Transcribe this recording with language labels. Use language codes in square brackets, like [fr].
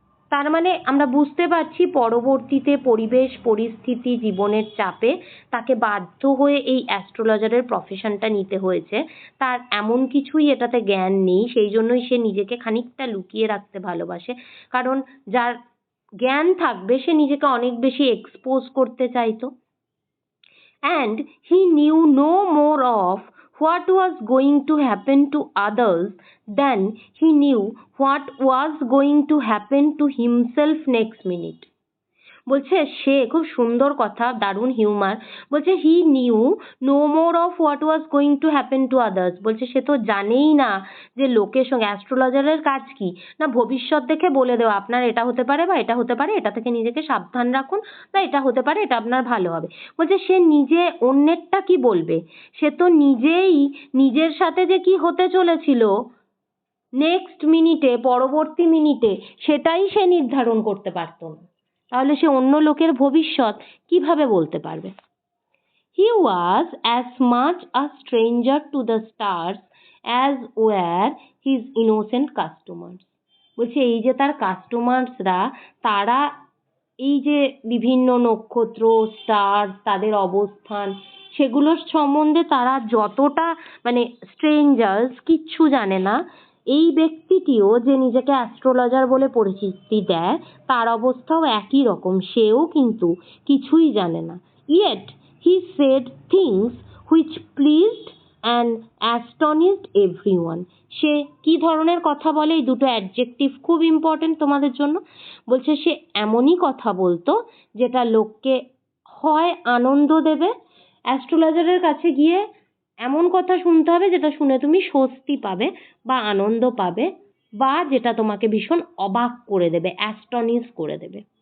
[bn] তার মানে আমরা বুঝতে পারছি পরবর্তীতে পরিবেশ পরিস্থিতি জীবনের চাপে তাকে বাধ্য হয়ে এই অ্যাস্ট্রোলজারের প্রফেশনটা নিতে হয়েছে। তার এমন কিছুই এটাতে জ্ঞান নেই, সেই জন্যই সে নিজেকে খানিকটা লুকিয়ে রাখতে ভালোবাসে। কারণ যার জ্ঞান থাকবে সে নিজেকে অনেক বেশি এক্সপোজ করতে চাইতো। [en] And he knew no more of what was going to happen to others than he knew what was going to happen to himself next minute. [bn] বলছে সে, খুব সুন্দর কথা, দারুণ হিউমার, বলছে [en] He knew no more of what was going to happen to others. [bn] বলছে সে তো জানেই না যে লোকের সঙ্গে, অ্যাস্ট্রোলজারের কাজ কি না ভবিষ্যৎ দেখে বলে দেওয়া আপনার এটা হতে পারে বা এটা হতে পারে, এটা থেকে নিজেকে সাবধান রাখুন, বা এটা হতে পারে, এটা আপনার ভালো হবে। বলছে সে নিজে অন্যেরটা কি বলবে, সে তো নিজেই নিজের সাথে যে কি হতে চলেছিল নেক্সট মিনিটে, পরবর্তী মিনিটে, সেটাই সে নির্ধারণ করতে পারত না। তাহলে সে অন্য লোকের ভবিষ্যৎ কিভাবে বলতে পারবে? [en] He was as much a stranger to the stars as were his innocent customers. [bn] বলছে এই যে তার কাস্টমার্সরা, তারা এই যে বিভিন্ন নক্ষত্র, স্টার, তাদের অবস্থান, সেগুলোর সম্বন্ধে তারা যতটা মানে স্ট্রেঞ্জার্স, কিচ্ছু জানে না, এই ব্যক্তিটিও যে নিজেকে অ্যাস্ট্রোলজার বলে পরিচিতি দেয় তার অবস্থাও একই রকম, সেও কিন্তু কিছুই জানে না। [en] Yet he said things which pleased and astonished everyone. [bn] সে কি ধরনের কথা বলে, এই দুটো অ্যাডজেক্টিভ খুব ইম্পর্টেন্ট তোমাদের জন্য। বলছে সে এমনই কথা বলতো যেটা লোককে হয় আনন্দ দেবে, অ্যাস্ট্রোলজারের কাছে গিয়ে এমন কথা শুনতে হবে যেটা শুনে তুমি স্বস্তি পাবে বা আনন্দ পাবে, বা যেটা তোমাকে ভীষণ অবাক করে দেবে, অ্যাস্টনিশ করে দেবে।